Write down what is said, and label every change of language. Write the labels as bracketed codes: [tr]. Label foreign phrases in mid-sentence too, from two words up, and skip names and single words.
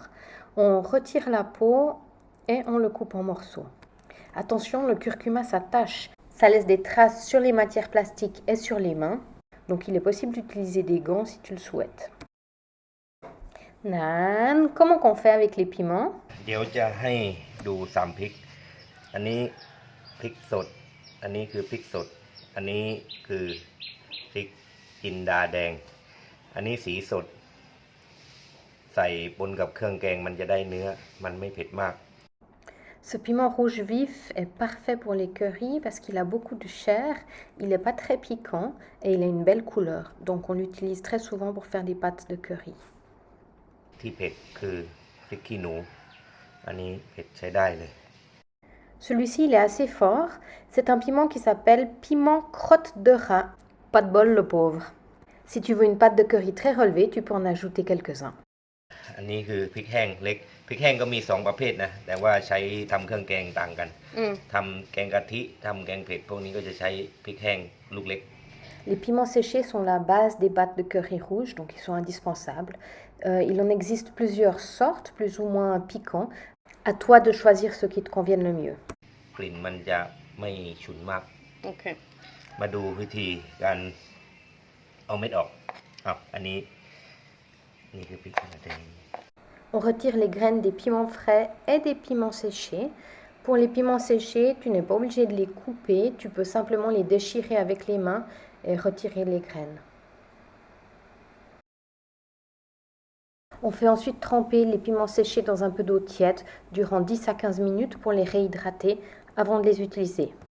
[fr] On retire la peau et on le coupe en morceaux. Attention, le curcuma s'attache. Ça laisse des traces sur les matières plastiques et sur les mains. Donc il est possible d'utiliser des gants si tu le souhaites. Nan, comment qu'on fait avec les piments? [th] เดี๋ยวจะให้ดู3พริกอันนี้พริกสดอันนี้คือพริกสดอันนี้คือพริกจินดาแดงอันนี้สีสดใส่ปนกับเครื่องแกงมันจะได้เนื้อมันไม่เผ็ดมาก [fr] Ce piment rouge vif est parfait pour les currys parce qu'il a beaucoup de chair, il n'est pas très piquant et il a une belle couleur. Donc on l'utilise très souvent pour faire des pâtes de curry. [th] ที่เผ็ดคือพริกขี้หนูอันนี้เผ็ดใช้ได้เลย [fr] Celui-ci il est assez fort, c'est un piment qui s'appelle piment crotte de rat. Pas de bol le pauvre. Si tu veux une pâte de curry très relevée, tu peux en ajouter quelques-uns. [th] อันนี้คือพริกแห้งเล็กพริกแห้งก็มี2ประเภทนะแต่ว่าใช้ทำเครื่องแกงต่างกันทำแกงกะทิทำแกงเผ็ดพวกนี้ก็จะใช้พริกแห้งลูกเล็ก [fr] Les piments séchés sont la base des pâtes de curry rouge, donc ils sont indispensables. Il en existe plusieurs sortes, plus ou moins piquants. À toi de choisir ce qui te convienne le mieux. [th] กลิ่นมันจะไม่ฉุนมาก Okay. มาดูวิธีการเอาเม็ดออกอันนี้นี่คือพริกแดง [fr] On retire les graines des piments frais et des piments séchés. Pour les piments séchés, tu n'es pas obligé de les couper, tu peux simplement les déchirer avec les mains et retirer les graines. On fait ensuite tremper les piments séchés dans un peu d'eau tiède durant 10 à 15 minutes pour les réhydrater avant de les utiliser.